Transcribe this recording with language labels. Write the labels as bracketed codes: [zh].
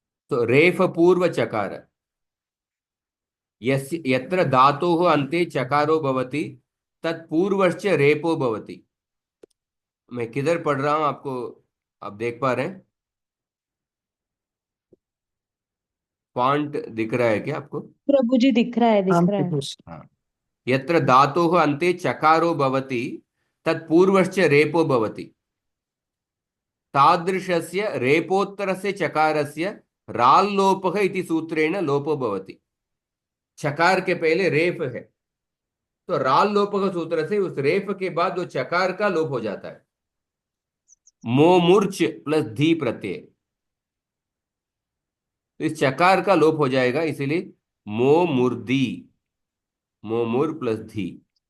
[sa] तो रेफ पूर्व चकार, यत्र धातोः अन्ते चकारो भवति तत्पूर्वश्च रेपो भवति। [hi] मैं किधर पढ़ रहा हूं आपको, आप देख पा रहे हैं? फॉन्ट दिख रहा है क्या आपको? प्रभु जी दिख रहा है, आम दिख रहा है। प्रभु जी। हाँ। [sa] यत्र धातोः अन्ते चकारो भवति तत्पूर्वश्च रेपो भवति, तादृशस्य रेपोत्तरस्य चकारस्य राल्लोपः इति सूत्रेण लोपो भवति। [hi] चकार के पहले रेफ है, तो राल लोपः सूत्र से उस रेफ के बाद वो चकार का लोप हो जाता है। मोमूर्च प्लस धी प्रत्यय। तो इस चकार का लोप हो जाएगा, इसीलिए मोमुर्दी, मोमुर प्लस धी।